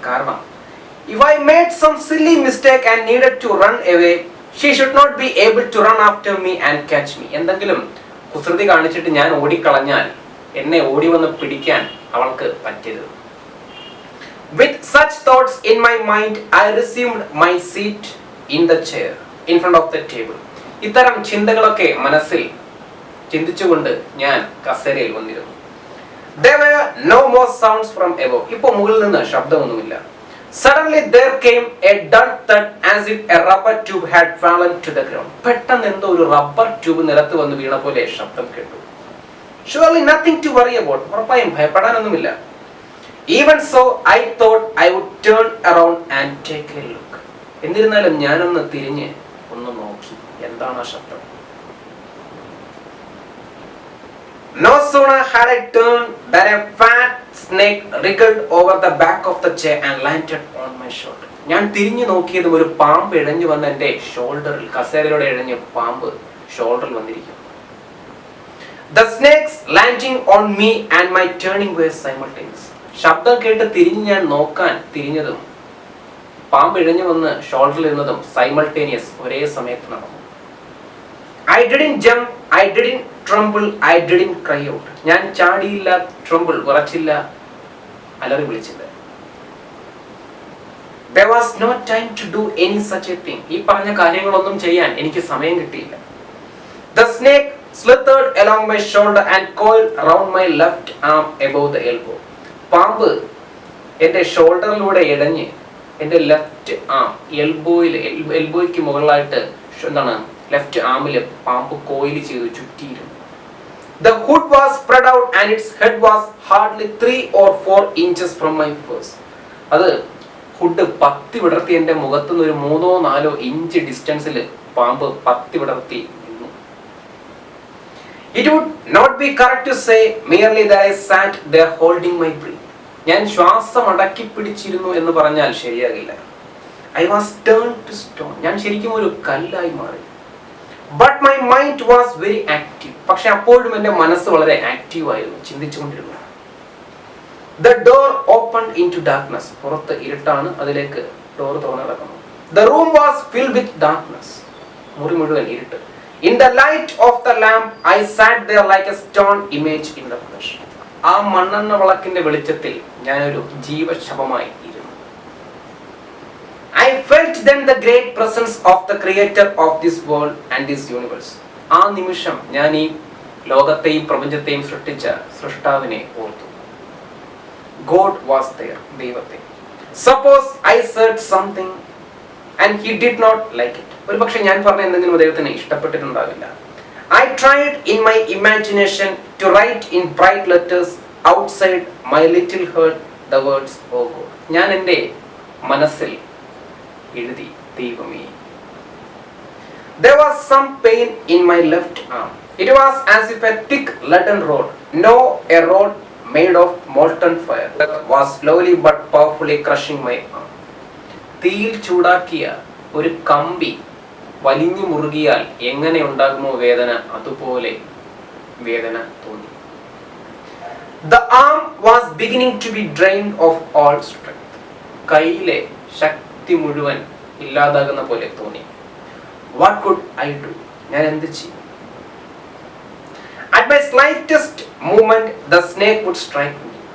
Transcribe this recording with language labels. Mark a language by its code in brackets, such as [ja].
[ml] കാരണം [en] if I made some silly mistake and needed to run away, she should not be able to run after me and catch me. [ml] എന്തെങ്കിലും കുസൃതി കാണിച്ചിട്ട് ഞാൻ ഓടിക്കളഞ്ഞാൽ എന്നെ ഓടി വന്ന് പിടിക്കാൻ അവൾക്ക് പറ്റരുത്. [en] With such thoughts in my mind, I resumed my seat in the chair in front of the table. [ml] ഇത്തരം ചിന്തകളൊക്കെ മനസ്സിൽ ചിന്തിച്ചുകൊണ്ട് ഞാൻ കസേരയിൽ വന്നിരുന്നു. [en] There were no more sounds from above. [ml] ഇപ്പോൾ മുകളിൽ നിന്ന് ശബ്ദമൊന്നുമില്ല. [en] Suddenly there came a dull thud as if a rubber tube had fallen to the ground. [ml] പെട്ടെന്ന് എന്തോ ഒരു റബ്ബർ ട്യൂബ് നിലത്ത് വന്ന് വീണ പോലെ ശബ്ദം കേട്ടു. [en] Surely nothing to worry about. [ml] ഉറപ്പായും ഭയപ്പെടാനൊന്നുമില്ല. [en] Even so, I thought I would turn around and take a look. [ml] എന്നിരുന്നാലും ഞാനൊന്ന് തിരിഞ്ഞ് ഒന്ന് നോക്കി, എന്താണ് ആ ശബ്ദം. [en] No sooner had I turned than a fat snake wriggled over the back of the chair and landed on my shoulder. [ml] ഞാൻ തിരിഞ്ഞു നോക്കിയതും ഒരു പാമ്പ് ഇഴഞ്ഞു വന്ന് എൻ്റെ ഷോൾഡറിൽ, കസേരയിലൂടെ ഇഴഞ്ഞ പാമ്പ് ഷോൾഡറിൽ വന്നിരിക്കും. [en] The snakes landing on me and my turning were simultaneous. [ml] ശബ്ദം കേട്ട് തിരിഞ്ഞ് ഞാൻ നോക്കാൻ തിരിഞ്ഞതും പാമ്പ് ഇഴഞ്ഞു വന്ന് ഷോൾഡറിൽ ഇരുന്നതും simultaneous, ഒരേ സമയത്ത് നടന്നു. [en] I didn't jump, I didn't tremble, I didn't cry out. [ml] ഞാൻ ചാടിയില്ല, ട്രംബിൾ വിറച്ചില്ല, അലറി വിളിച്ചില്ല. [en] There was no time to do any such a thing. [ml] ഈ പറഞ്ഞ കാര്യങ്ങളൊന്നും ചെയ്യാൻ എനിക്ക് സമയം കിട്ടിയില്ല. [en] The snake slithered along my shoulder and coiled around my left arm above the elbow. [ml] പാമ്പ് എൻ്റെ ഷോൾഡറിലൂടെ ഇഴഞ്ഞ് എൻ്റെ ലെഫ്റ്റ് ആം എൽബോയ്ക്ക് മുകളിലായിട്ട് എന്താണ് ലെഫ്റ്റ് ആമില് പാമ്പ് കോയിൽ ചെയ്ത് ചുറ്റിയിരുന്നു. [en] The hood was spread out and its head was hardly 3 or 4 inches from my face. [ml] അത് hood പത്തി വിടർത്തി എൻ്റെ മുഖത്തു നിന്ന് ഒരു 3-4 ഇഞ്ച് ഡിസ്റ്റൻസിൽ പാമ്പ് പത്തി വിടർത്തി നിന്നു. [en] It would not be correct to say merely that I sat there holding my breath. [ml] ഞാൻ ശ്വാസം അടക്കി പിടിച്ചിരുന്നു എന്ന് പറഞ്ഞാൽ ശരിയാകില്ല. [en] I was turned to stone. [ml] ഞാൻ ശരിക്കും ഒരു കല്ലായി മാറി. [en] But my mind was very active. [ml] പക്ഷെ അപ്പോഴും എൻ്റെ മനസ്സ് വളരെ ആക്റ്റീവ് ആയിരുന്നു, ചിന്തിച്ചുകൊണ്ടിരുന്നു. [en] The door opened into darkness. [ml] പുറത്ത് ഇരുട്ടാണ്, അതിലേക്ക് ഡോർ തുറന്നു കിടക്കുന്നു. [en] The room was filled with darkness. [ml] മുറി മുഴുവൻ ഇരുട്ട്. [en] In the light of the lamp I sat there like a stone image in the flesh. [ml] ആ മണ്ണെണ്ണ വിളക്കിന്റെ വെളിച്ചത്തിൽ ഞാനൊരു ജീവശവമായി ഇരുന്നു. [en] I felt then the great presence of the creator of this world and this universe. [ml] ആ നിമിഷം ഞാൻ ഈ ലോകത്തെയും പ്രപഞ്ചത്തെയും സൃഷ്ടിച്ച സൃഷ്ടാവിനെ ഓർത്തു. [en] God was there. [ml] ദൈവത്തെ. [en] Suppose I said something and he did not like it. [ml] ഒരുപക്ഷെ ഞാൻ പറഞ്ഞ എന്തെങ്കിലും ദൈവത്തിന് ഇഷ്ടപ്പെട്ടിട്ടുണ്ടാവില്ല. [en] I tried in my imagination to write in bright letters outside my little heart the words "Oh God." [ml] ഞാൻ എൻ്റെ മനസ്സിൽ എഴുതി, ദൈവമേ. [en] There was some pain in my left arm. It was as if a thick leaden rod, a rod made of molten fire, that was slowly but powerfully crushing my arm. [ml] തീയിൽ ചൂടാക്കിയ ഒരു കമ്പി വലിഞ്ഞു മുറുകിയാൽ എങ്ങനെ ഉണ്ടാകുമോ വേദന, അതുപോലെ വേദന തോന്നി. [en] The arm was beginning to be drained of all strength. [ml] കൈയിലെ ശക്തി മുഴുവൻ ഇല്ലാതാകുന്ന പോലെ തോന്നി. [en] What could I do? [ml] ഞാൻ എന്ത് ചെയ്യും? [en] At my slightest movement the snake would strike me.